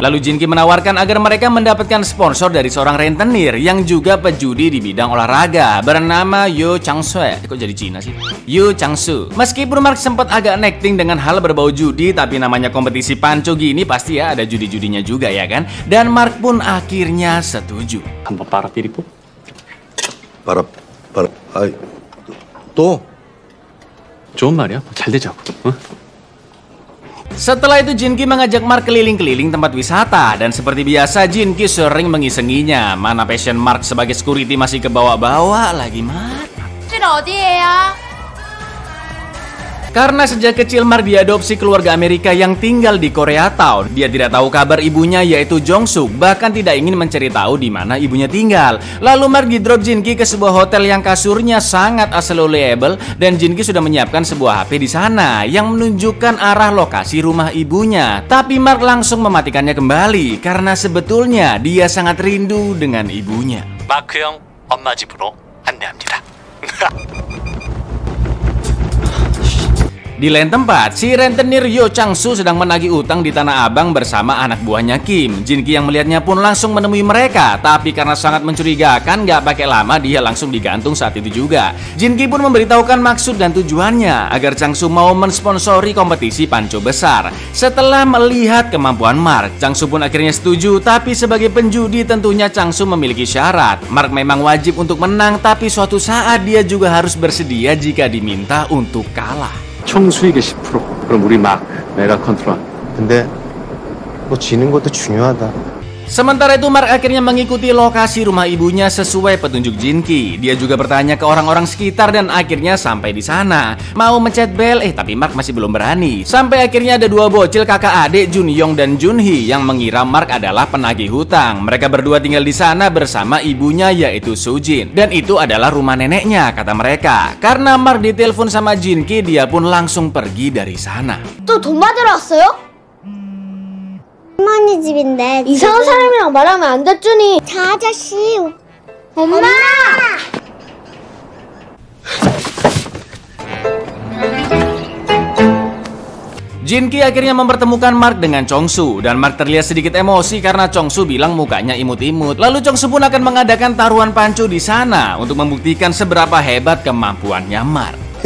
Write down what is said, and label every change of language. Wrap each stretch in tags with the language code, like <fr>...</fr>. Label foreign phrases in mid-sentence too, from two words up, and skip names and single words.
<id>Lalu Jinki menawarkan agar mereka mendapatkan sponsor dari seorang rentenir yang juga pejudi di bidang olahraga bernama Yoo Chang-soo. Kok jadi Cina sih? Yoo Chang-soo. Meskipun Mark sempat agak nekting dengan hal berbau judi, tapi namanya kompetisi panco gini pasti ya ada judi-judinya juga ya kan? Dan Mark pun akhirnya setuju.</id> <ko>한번 빨아들이고. 빨아. 아이. 또. 좋은 말이야. 잘 되자고. 응?</ko> <id>Setelah itu Jinki mengajak Mark keliling-keliling tempat wisata. Dan seperti biasa Jinki sering mengisenginya. Mana passion Mark sebagai security masih kebawa-bawa lagi Mark. Karena sejak kecil Mark diadopsi keluarga Amerika yang tinggal di Korea Town. Dia tidak tahu kabar ibunya yaitu Jong Suk, bahkan tidak ingin mencari tahu di mana ibunya tinggal. Lalu Mark di-drop Jinki ke sebuah hotel yang kasurnya sangat available dan Jinki sudah menyiapkan sebuah HP di sana yang menunjukkan arah lokasi rumah ibunya. Tapi Mark langsung mematikannya kembali karena sebetulnya dia sangat rindu dengan ibunya.</id> <ko>마크 형 엄마 집으로 안내합니다.</ko> <id>Di lain tempat, si rentenir Yoo Chang-soo sedang menagih utang di Tanah Abang bersama anak buahnya Kim. Jinki yang melihatnya pun langsung menemui mereka, tapi karena sangat mencurigakan, gak pakai lama dia langsung digantung saat itu juga. Jinki pun memberitahukan maksud dan tujuannya agar Chang-soo mau mensponsori kompetisi panco besar. Setelah melihat kemampuan Mark, Chang-soo pun akhirnya setuju, tapi sebagai penjudi tentunya Chang-soo memiliki syarat. Mark memang wajib untuk menang, tapi suatu saat dia juga harus bersedia jika diminta untuk kalah.</id> <ko>총 수익의 10%. 그럼 우리 막 내가 컨트롤. 근데 뭐 지는 것도 중요하다.</ko> <id>Sementara itu Mark akhirnya mengikuti lokasi rumah ibunya sesuai petunjuk Jinki. Dia juga bertanya ke orang-orang sekitar dan akhirnya sampai di sana. Mau mencet bel, tapi Mark masih belum berani. Sampai akhirnya ada dua bocil kakak adik, Jun Yong dan Jun Hee, yang mengira Mark adalah penagih hutang. Mereka berdua tinggal di sana bersama ibunya yaitu Sujin. Dan itu adalah rumah neneknya, kata mereka. Karena Mark ditelepon sama Jinki, dia pun langsung pergi dari sana.</id> <ko>또 돈 받으러 왔어요? 할머니 집인데 이상한 사람이랑 말하면 안 됐주니. 저 아저씨 엄마!</ko> <id>Jinki akhirnya mempertemukan Mark dengan Chongsu dan Mark terlihat sedikit emosi karena Chongsu bilang mukanya imut-imut. Lalu Chongsu pun akan mengadakan taruhan panco di sana untuk membuktikan seberapa hebat kemampuannya Mark.</id>